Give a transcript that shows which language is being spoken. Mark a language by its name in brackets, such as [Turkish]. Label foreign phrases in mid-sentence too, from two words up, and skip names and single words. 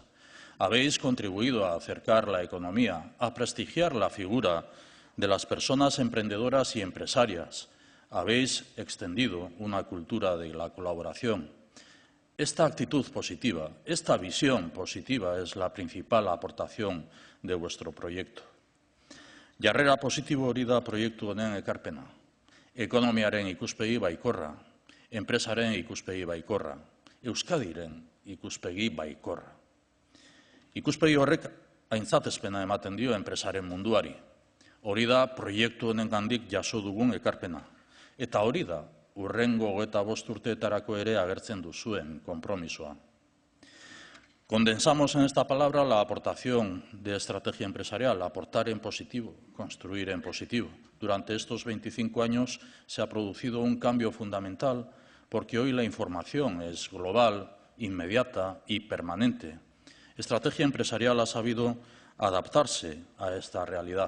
[Spanish] Habéis contribuido a acercar la economía, a prestigiar la figura de las personas emprendedoras y empresarias. Habéis extendido una cultura de la colaboración. Esta actitud positiva, esta visión positiva es la principal aportación de vuestro proyecto. [Basque] Jarrera positibo hori da proiektu honen ekarpena. Ekonomiaren ikuspegi baikorra, enpresaren ikuspegi baikorra, Euskadiren ikuspegi baikorra. Ikuspegi horrek aintzatespena ematen dio enpresaren munduari. Hori da proiektu honengandik jaso dugun ekarpena. Eta hori da hurrengo 25 urteetarako ere agertzen duzuen konpromisoa. [Spanish] Condensamos en esta palabra la aportación de estrategia empresarial, aportar en positivo, construir en positivo. Durante estos 25 años se ha producido un cambio fundamental porque hoy la información es global, inmediata y permanente. Estrategia empresarial ha sabido adaptarse a esta realidad.